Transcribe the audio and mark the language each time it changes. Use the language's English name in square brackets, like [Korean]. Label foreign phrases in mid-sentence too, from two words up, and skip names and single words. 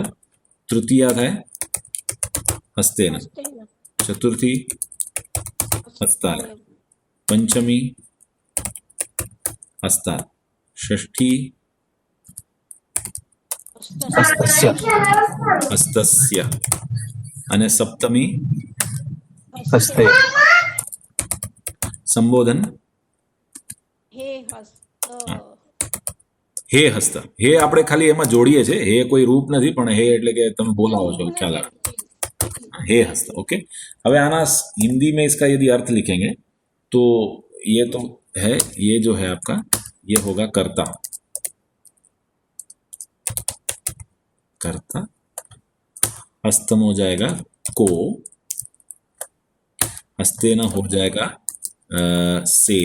[Gujarati] તૃતીયા થાય હસ્તેન, ચતુર્થી હસ્તાલ, પંચમી હસ્તાલ, ષષ્ઠી હસ્તસ્ય અને સપ્તમી [Sanskrit] हस्ते [Gujarati] સંબોધન [Sanskrit] हे हस्त हे हस्त. [Gujarati] હે આપણે ખાલી એમાં જોડીએ છીએ, હે કોઈ રૂપ નથી, પણ હે એટલે કે તમે બોલાવો છો, ખ્યાલ આવે. [Sanskrit] हे हस्त. [English] ओके, [Gujarati] હવે આના [Hindi] हिंदी में इसका यदि अर्थ लिखेंगे तो ये तो है, ये जो है आपका ये होगा कर्ता. कर्ता हस्तम हो जाएगा को, हस्तेन हो जाएगा से